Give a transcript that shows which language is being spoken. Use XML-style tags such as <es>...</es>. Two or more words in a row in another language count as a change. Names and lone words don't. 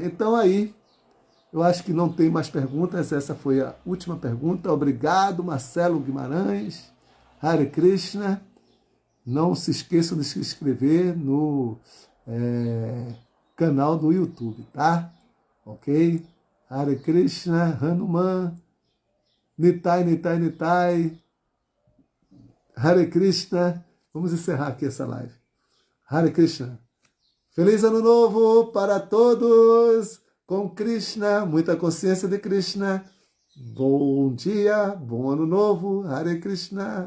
<pt>Então aí, eu acho que não tem mais perguntas. Essa foi a última pergunta. Obrigado, Marcelo Guimarães. Hare Krishna. Não se esqueçam de se inscrever no canal do YouTube, tá? Ok? Hare Krishna, Hanuman, Nitai, Nitai, Nitai. Hare Krishna. Vamos encerrar aqui essa live. Hare Krishna. Feliz Ano Novo para todos! Com Krishna, muita consciência de Krishna. Bom dia, bom Ano Novo. Hare Krishna.</pt>